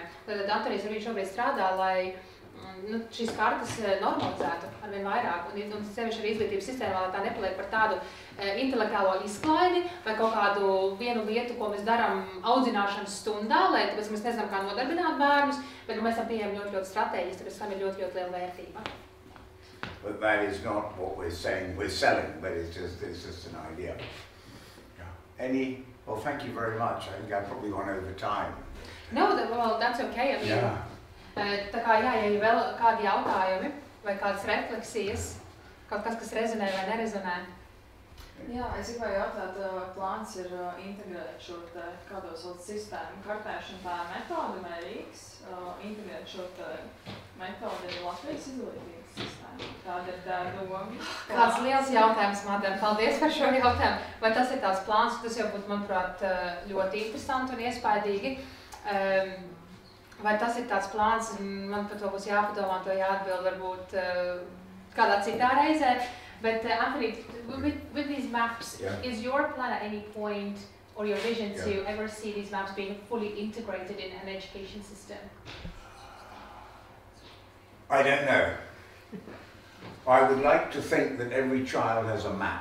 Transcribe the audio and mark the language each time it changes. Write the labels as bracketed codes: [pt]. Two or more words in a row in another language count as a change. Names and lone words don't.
[lv] Tad Antonijs arī šobrīd strādā, lai šīs kartas normalizētu arvien vairāk, un sevišķi arī izglītības sistēmā, lai tā nepaliek par tādu intelektuālo izklaidi vai kaut kādu vienu lietu, ko mēs darām audzināšanas stundā, lai tāpēc mēs nezinām, kā nodarbināt bērnus, bet mēs tam pieejam ļoti strateģiski, tāpēc tam ir ļoti liela vērtība. [en] But that is not what we're saying we're selling, but it's just an idea. Yeah. Well, thank you very much. I think I've probably gone over time. No, well, that's okay. I mean, yeah. [lv] Tā kā ja ir vēl kādi jautājumi vai kādas refleksijas, kaut kas, kas rezonē vai nerezonē? Jā, es gribēju jautāt, plāns ir integrēt šo te, kādo sauc sistēmu, kartēšanu tā metode vai Rīgas, integrēt šo te metodi arī Latvijas izglītības sistēmu. Kāda ir tā doma? Kāds liels jautājums, Madara. Paldies par šo jautājumu. Vai tas ir tās plāns? Tas jau būtu, manuprāt, ļoti interesanti un iespaidīgi. Vai tas ir tāds plāns, man par to būs jāpadomā, to jāatbild varbūt kādā citā reizē. [en] But Anthony, with these maps, is your plan at any point or your vision to ever see these maps being fully integrated in an education system? I don't know. I would like to think that every child has a map.